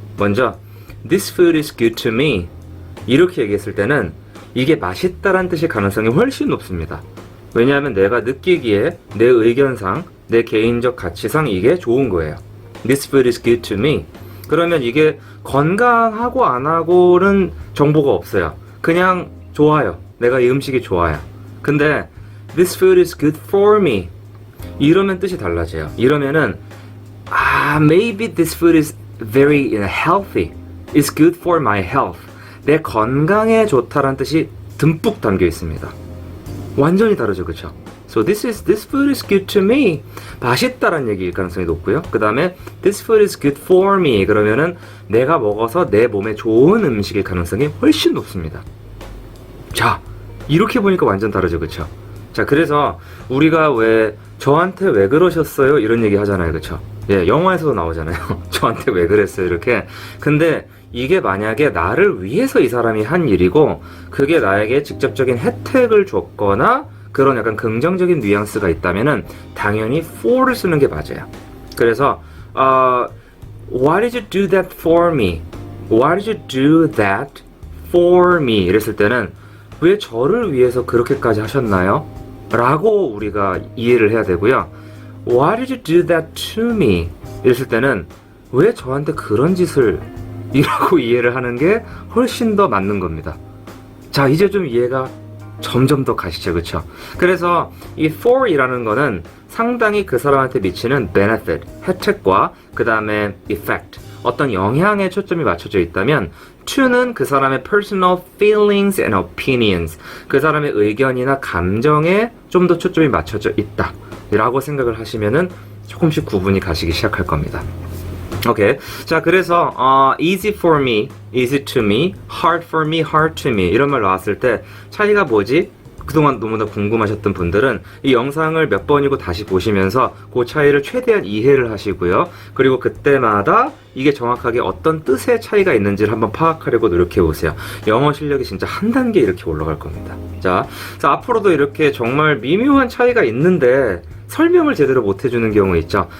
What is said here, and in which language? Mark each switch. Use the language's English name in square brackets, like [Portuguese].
[Korean] 먼저 [English] this food is good to me [Korean] 이렇게 얘기했을 때는 이게 맛있다란 뜻의 가능성이 훨씬 높습니다. 왜냐하면 내가 느끼기에 내 의견상 내 개인적 가치상 이게 좋은 거예요. [English] This food is good to me. [Korean] 그러면 이게 건강하고 안 하고는 정보가 없어요. 그냥 좋아요. 내가 이 음식이 좋아요. 근데 [English] This food is good for me [Korean] 이러면 뜻이 달라져요. 이러면은 [English] maybe this food is very healthy. It's good for my health. [Korean] 내 건강에 좋다란 뜻이 듬뿍 담겨 있습니다. 완전히 다르죠, 그쵸? [English] So this food is good to me. [Korean] 맛있다란 얘기일 가능성이 높고요. 그 다음에 [English] this food is good for me. [Korean] 그러면은 내가 먹어서 내 몸에 좋은 음식일 가능성이 훨씬 높습니다. 자, 이렇게 보니까 완전 다르죠, 그쵸? 자, 그래서 우리가 왜 저한테 왜 그러셨어요? 이런 얘기 하잖아요, 그쵸? 예, 영화에서도 나오잖아요. 저한테 왜 그랬어요? 이렇게. 근데 이게 만약에 나를 위해서 이 사람이 한 일이고 그게 나에게 직접적인 혜택을 줬거나 그런 약간 긍정적인 뉘앙스가 있다면은 당연히 for를 쓰는 게 맞아요. 그래서 [English] Why did you do that for me? Why did you do that for me? [Korean] 이랬을 때는 왜 저를 위해서 그렇게까지 하셨나요? 라고 우리가 이해를 해야 되고요. [English] Why did you do that to me? [Korean] 이랬을 때는 왜 저한테 그런 짓을 이라고 이해를 하는 게 훨씬 더 맞는 겁니다. 자, 이제 좀 이해가 점점 더 가시죠, 그쵸? 그래서 이 for이라는 거는 상당히 그 사람한테 미치는 benefit, 혜택과 그 다음에 effect, 어떤 영향에 초점이 맞춰져 있다면 to는 그 사람의 [English] personal feelings and opinions, [Korean] 그 사람의 의견이나 감정에 좀 더 초점이 맞춰져 있다 라고 생각을 하시면은 조금씩 구분이 가시기 시작할 겁니다. 오케이. 자, 그래서 [English] easy for me, easy to me, [Korean] hard for me, hard to me 이런 말 나왔을 때 차이가 뭐지? 그동안 너무나 궁금하셨던 분들은 이 영상을 몇 번이고 다시 보시면서 그 차이를 최대한 이해를 하시고요. 그리고 그때마다 이게 정확하게 어떤 뜻의 차이가 있는지를 한번 파악하려고 노력해 보세요. 영어 실력이 진짜 한 단계 이렇게 올라갈 겁니다. 자, 앞으로도 이렇게 정말 미묘한 차이가 있는데 설명을 제대로 못 해주는 경우 있죠.